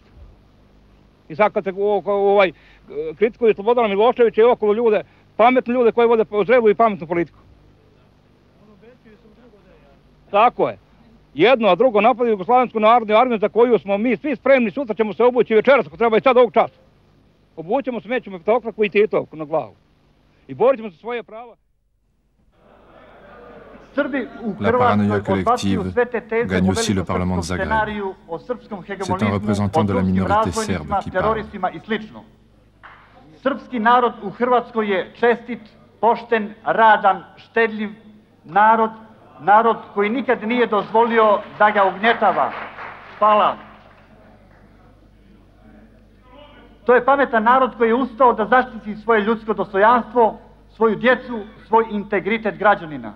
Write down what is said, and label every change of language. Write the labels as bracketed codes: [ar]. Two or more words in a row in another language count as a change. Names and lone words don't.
[sr] I sad kad se kritikuju Slobodana Miloševića i okolo ljude, pametne ljude koji vode zrelu i pametnu politiku. Tako je. Jedno, a drugo napadaju Jugoslavensku narodnu armiju za koju smo mi svi spremni, sutra ćemo se obući večeras, ako treba i sad ovog časa. Obućemo, smećemo petokraku i Titovku na glavu. I borit ćemo se svoje prava. [fr] La paranoïa collective gagne aussi le Parlement de Zagreb. C'est un représentant de la minorité serbe qui parle. [sr] Srpski narod u Hrvatskoj je čestit, pošten, radan, štedljiv narod, narod koji nikad nije dozvolio da ga ugnjetava. Hvala. To je pametan narod koji je ustao da zaštiti svoje ljudsko dostojanstvo, svoju djecu, svoj integritet građanina.